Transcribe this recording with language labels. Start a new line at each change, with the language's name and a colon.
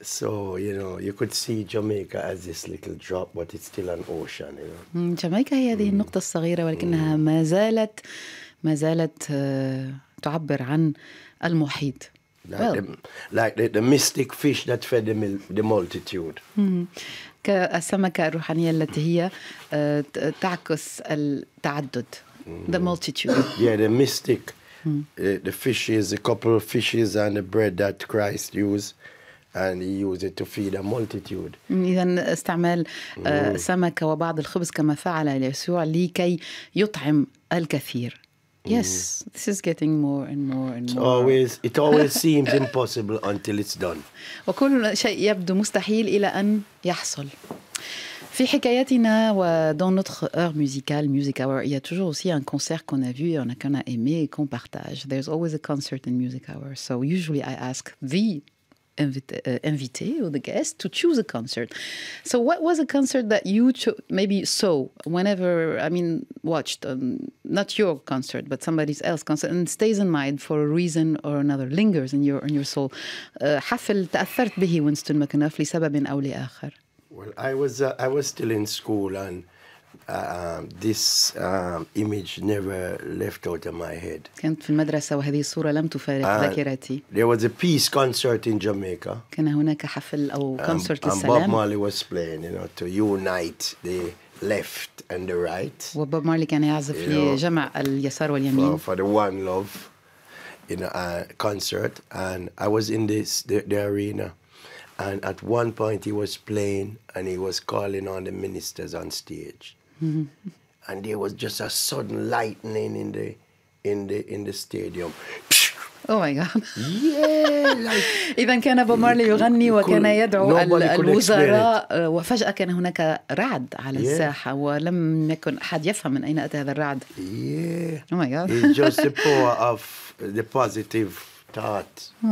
English: So, you know, you could see Jamaica as this little drop, but it's still an ocean, you know.
Arabic: جامايكا هي هذه النقطة الصغيرة، ولكنها ما زالت تعبر عن المحيط.
English: Like the mystic fish that fed the multitude.
Arabic: كالسمكة الروحانية التي هي تعكس التعدد.
English: The multitude. Yeah, the mystic. The fishes, a couple of fishes and the bread that Christ used, and he used it to feed a multitude.
Arabic: إذا استعمال سمكة وبعض الخبز كما فعل يسوع لكي يطعم الكثير.
English: Yes, this is getting more and more and more. It always seems impossible until it's done.
Arabic: وكل شيء يبدو مستحيل إلى أن يحصل. في حكاياتنا
French: dans notre heure musicale, Music Hour, il y a toujours aussi un concert qu'on a vu, qu'on a aimé et qu'on partage.
English: There's always a concert in Music Hour. So usually I ask the invité or the guest to choose a concert. So what was a concert that you maybe saw whenever, I mean, watched, not your concert, but somebody else's concert, and stays in mind for a reason or another, lingers in your soul.
Arabic: حفل تأثرت به وينستون ماكونوف لسبب أو لآخر.
English: Well, I was still in school, and this image never left out of my head.
Arabic: كنت في المدرسة وهذه الصورة لم تفارق ذاكرتي.
English: There was a peace concert in Jamaica.
Arabic: كان هناك حفل أو كونسرت
English: And
Arabic: السلام.
English: Bob Marley was playing, you know, to unite the left and the right.
Arabic: وبوب مارلي كان يعزف لجمع اليسار واليمين.
English: For the One Love, in a concert, and I was in the arena. And at one point he was playing and he was calling on the ministers on stage. And there was just a sudden lightning in the stadium. Oh my God. Yeah, like
Arabic: إذا كان بوب مارلي يغني وكان يدعو
English: Nobody could
Arabic: الوزراء وفجأة كان هناك رعد على
English: Yeah.
Arabic: الساحة ولم يكن أحد يفهم من أين أتى هذا الرعد.
English: yeah. Oh my God. It's just the power of the positive thought.